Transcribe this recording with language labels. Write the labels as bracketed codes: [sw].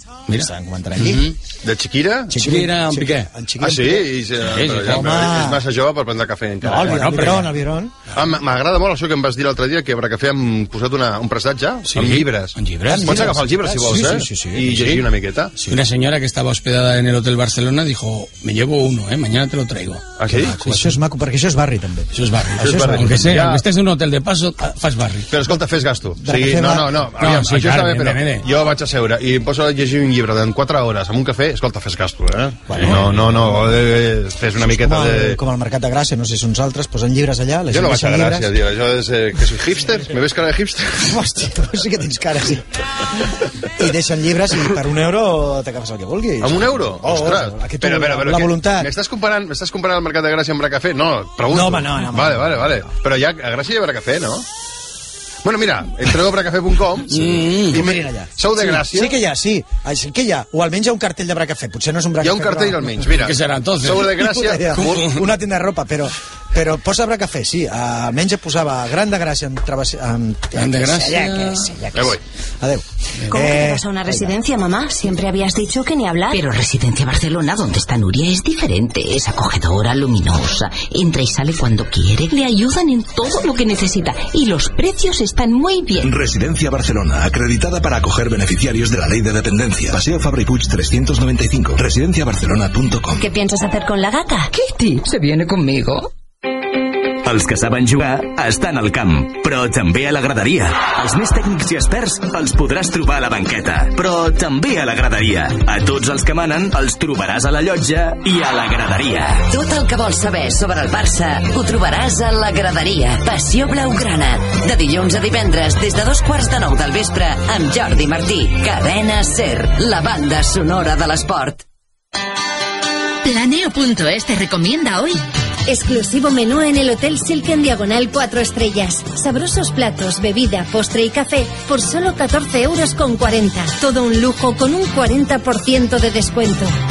[ca] Mira, estan comentant aquí. Mm-hmm. De Chiquira? Chiquira en Piqué. És massa jove per prendre cafè encara. No, el Viron. M'agrada molt això que em vas dir l'altre dia, que Bracafé hem posat un presatge amb llibres. En llibres. Pots agafar el llibre, si vols, sí. I llegir una miqueta. Sí. Una senyora que estava hospedada en el Hotel Barcelona [es] dijo, me llevo uno, mañana te lo traigo. [ca] Ah, sí? Això és maco, perquè això és barri, també. Això és barri. [es] Aunque sea, aunque estés en un hotel de paso, [ca] fas barri. Però escolta, fes gasto. No, això està bé, però jo vaig a seure i em poso a llegir un llibre d'en 4 hores amb un cafè. Escolta, fes gasto, fes una miqueta de... Com al Mercat de Gràcia, no sé si uns altres posen llibres allà. Jo no vaig a Gràcia, tio, això és... [es] que soy [ca] hipster? Me veus cara de hipster? Hosti, tu sí que tens cara, sí. I deixen llibres i per un euro t'acabes el que vulguis. Amb un euro? Ostres! Però, la voluntat. M'estàs comparant el Mercat de Gràcia amb Bracafé? No, pregunto. No, home. Vale. Però ja, a Gràcia hi ha Bracafé, no? Bueno, mira, entreu a bracafé.com i mirin allà. Sou de Gràcia? Sí que hi ha. O almenys hi ha un cartell de Bracafé. Potser no és un Bracafé. Hi ha un cartell almenys, mira. Què serà, entonces? Sou de Gràcia? Una tenda de ropa, però posa Bracafé, sí. Almenys et posava Gran de Gràcia en travessia... Gran de Gràcia... Adéu. [es] ¿Cómo que vas a una residencia, mamá? Siempre habías dicho que ni hablar. Pero Residencia Barcelona, donde está Nuria, es diferente. Es acogedora, luminosa. Entra y sale cuando quiere. Le ayudan en todo lo que necesita. Y los precios están... están muy bien. Residencia Barcelona, acreditada para acoger beneficiarios de la ley de dependencia. Paseo Fabra y Puig 395, residenciabarcelona.com. ¿Qué piensas hacer con la gata? Kitty, ¿se viene conmigo? [ca] Els que saben jugar estan al camp, però també a la graderia. Els més tècnics i experts els podràs trobar a la banqueta, però també a la graderia. A tots els que manen els trobaràs a la llotja i a la graderia. Tot el que vols saber sobre el Barça ho trobaràs a la graderia. Passió Blaugrana. De dilluns a divendres, des de 8:45 del vespre, amb Jordi Martí. Cadena SER, la banda sonora de l'esport. [es] Planeo.es te recomienda hoy. Exclusivo menú en el Hotel Silken Diagonal 4 Estrellas. Sabrosos platos, bebida, postre y café por solo 14,40 €. Todo un lujo con un 40% de descuento.